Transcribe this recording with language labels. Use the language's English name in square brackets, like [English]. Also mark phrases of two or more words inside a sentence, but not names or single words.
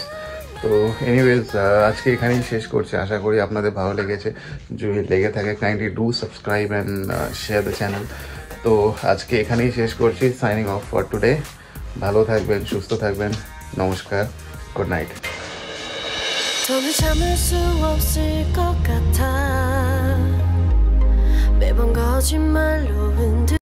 [Bangla] তো এনিওয়েজ আজকে এখানেই শেষ করছি, আশা করি আপনাদের ভালো লেগেছে। যদি লেগে থাকে [English] kindly do subscribe and share the channel. [Bangla] তো আজকে এখানেই শেষ করছি, [English] signing off for today. [Bangla] ভালো থাকবেন, সুস্থ থাকবেন, নমস্কার, [English] good night. [Korean] 더는 참을 수 없을 것 같아 매번 거짓말로 흔들